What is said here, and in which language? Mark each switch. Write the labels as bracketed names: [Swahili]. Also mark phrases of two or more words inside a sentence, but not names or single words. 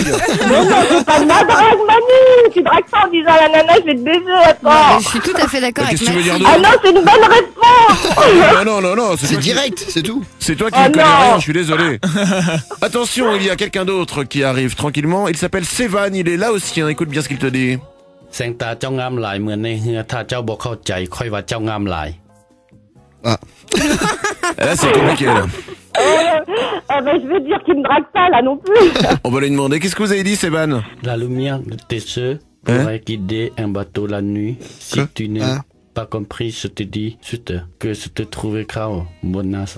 [French] Mais non, c'est pas de la drague, Manu. Tu dragues pas en disant à la nana, je vais te baiser, attends. Je suis tout à fait d'accord avec Qu'est-ce que tu veux dire Mathilde. de... Ah non, c'est une bonne réponse. Non, C'est toi qui- direct, c'est tout. C'est toi qui Oh ne connais non. rien, je suis désolé. Attention, il y a quelqu'un d'autre qui arrive tranquillement. Il s'appelle Sévan, il est laotien. Écoute bien ce qu'il te dit. [Lao] ແສງຕາເຈົ້າງາມຫຼາຍເໝືອນໃນເຮືອຖ້າເຈົ້າບໍ່ເຂົ້າໃຈຄ່ອຍວ່າເຈົ້າງາມຫຼາຍ [French] Là, c'est compliqué, là. Ben, je veux dire qu'il me drague pas, là, non plus. On va lui demander. Qu'est-ce que vous avez dit, Sévan? La lumière de tes yeux pourrait guider un bateau la nuit. Si Quoi? tu n'as pas compris, je te dis juste que je te trouvais grave bonasse.